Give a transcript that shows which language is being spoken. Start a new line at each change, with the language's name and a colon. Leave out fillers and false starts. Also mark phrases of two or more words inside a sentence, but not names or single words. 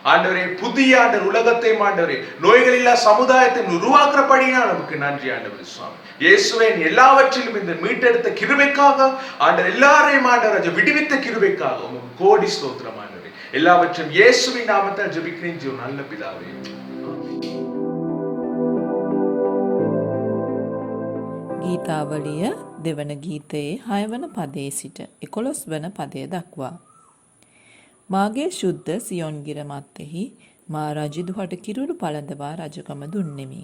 Tamil: ஆண்டவரே புதிய ஆண்டவர் உலகத்தையும் ஆண்டவரே நோய்கள் இல்லா சமுதாயத்தை உருவாக்குறபடியா நமக்கு நன்றி ஆண்டவரே சுவாமி. இயேசுவே எல்லாவற்றிலும் இந்த மீட்டெடுத்த கிருபைக்காக ஆண்டவர் எல்லாரையும் ஆண்டவர் விடுவித்த கிருபைக்காக உங்களுக்கு கோடி ஸ்தோத்திரம் ஆண்டவரே. எல்லாவற்றையும் இயேசுவின் நாமத்தால் ஜெபிக்கிறேன் ஜீவ நல்ல பிதாவே.
Sinhala: ගීතාවලිය දෙවන ගීතයේ 6 වන පදයේ සිට 11 වන පදය දක්වා. මාගේ ශුද්ධ සියොන්ගිර මත්තෙහි මා රජදුහට කිරුළු පළඳවා රජකම දුන්නෙමි.